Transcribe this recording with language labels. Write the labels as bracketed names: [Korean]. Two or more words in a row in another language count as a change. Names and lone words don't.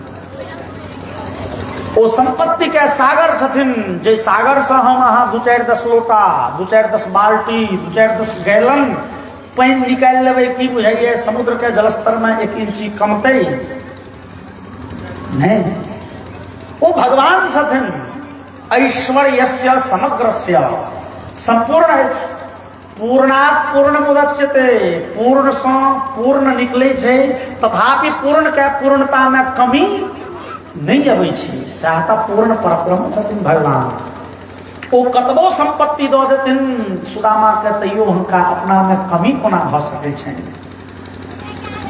[Maithili] ओ संपत्ति के सागर छथिन, जे सागर से हम अहाँ 2-4-10 लोटा, 2-4-10 बाल्टी, 2-4-10 गैलन पानी निकाल लेबै की बुझाइए समुद्र के जलस्तर में 1 इंची कमतै नहीं। वो भगवान छथिन [Sanskrit] ऐश्वर्यस्य समग्रस्य, संपूर्ण पूर्णात् पूर्ण मुदच्यते, [Maithili] पूर्ण से पूर्ण निकले छे तथापि पूर्ण के पूर्णता में कमी नहीं अबै छै, सहता पूर्ण परब्रह्म छथिन भगवान। ओ कतबो संपत्ति दऽ देथिन सुदामा के तैयो हुनका अपना में कमी कोना भऽ सकै छनि।